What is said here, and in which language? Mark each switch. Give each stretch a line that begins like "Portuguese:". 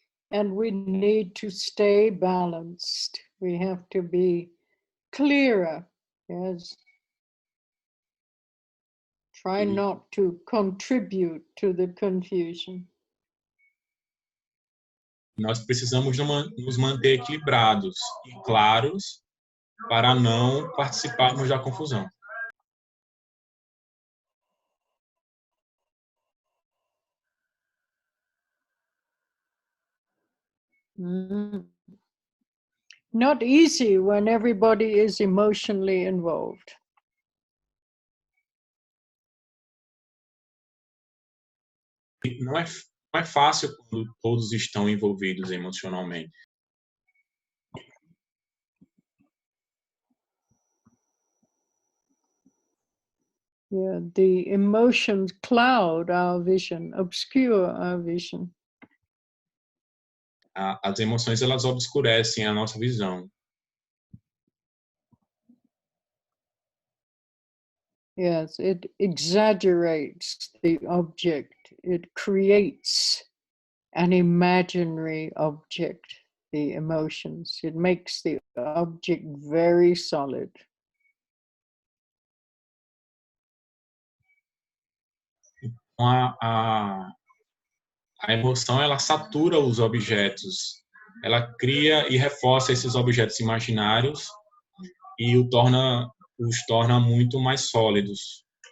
English: And we need to stay balanced. We have to be clearer. Yes. Try not to contribute to the confusion.
Portuguese: Nós precisamos nos manter equilibrados e claros para não participarmos da confusão.
English: Not easy when everybody is emotionally involved.
Portuguese: Não é fácil quando todos estão envolvidos emocionalmente.
English: Yeah, the emotions cloud our vision, obscure our vision.
Portuguese: As emoções, elas obscurecem a nossa visão.
English: Yes, it exaggerates the object. It creates an imaginary object, the emotions. It makes the object very solid.
Portuguese: A emoção, ela satura os objetos. Ela cria e reforça esses objetos imaginários e os torna muito mais sólidos.